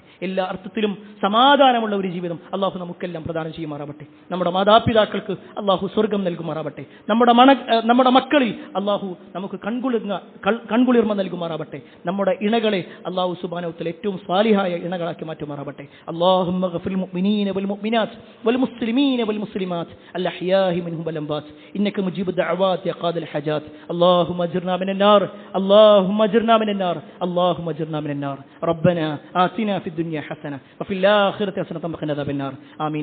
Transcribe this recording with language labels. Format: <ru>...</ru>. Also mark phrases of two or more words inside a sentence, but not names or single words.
<ml>എല്ലാ അർത്ഥത്തിലും സമാധാനമുള്ള ഒരു ജീവിതം അല്ലാഹു നമുക്കെല്ലാം പ്രദാനം ചെയ്യുമാറാവട്ടെ. നമ്മുടെ മാതാപിതാക്കൾക്ക് അല്ലാഹു സ്വർഗം നൽകുമാറാവട്ടെ. നമ്മുടെ മക്കളിൽ അല്ലാഹു നമുക്ക് കൺകുളിർമ നൽകുമാറാവട്ടെ. നമ്മുടെ ഇണകളെ അല്ലാഹു</ml> <ar>سبحانه وتعالى</ar> <ml>ഏറ്റവും സ്വാലിഹായ ഇണകളാക്കി മാറ്റുമാറാവട്ടെ.</ml> <ar>اللهم اغفر للمؤمنين والمؤمنات والمسلمين والمسلمات الأحياء منهم والأموات إنك مجيب الدعوات يا قاضي الحاجات. اللهم اجرنا من النار، اللهم اجرنا من النار، اللهم اجرنا من النار. ربنا آتنا في الدنيا حسنة وفي الآخرة حسنة وقنا عذاب النار.</ar>